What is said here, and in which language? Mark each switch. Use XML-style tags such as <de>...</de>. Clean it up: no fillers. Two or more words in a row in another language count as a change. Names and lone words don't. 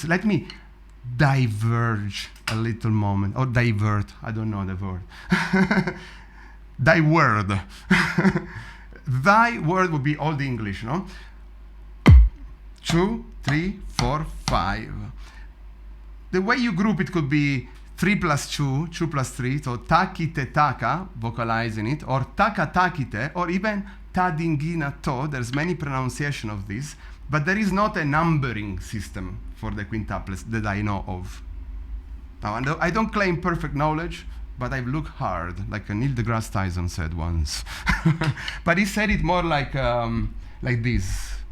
<en>Let me diverge a little moment, or divert, I don't know the word. Thy word. Thy word would be Old English, no? 2, 3, 4, 5. The way you group it could be 3 plus 2, 2 plus 3, so takite taka, vocalizing it, or taka takite, or even tadingina to. There's many pronunciation of this, but there is not a numbering system for the quintuplets that I know of. Now, I don't claim perfect knowledge, but I've looked hard, like Neil deGrasse Tyson said once. But he said it more like this.</en>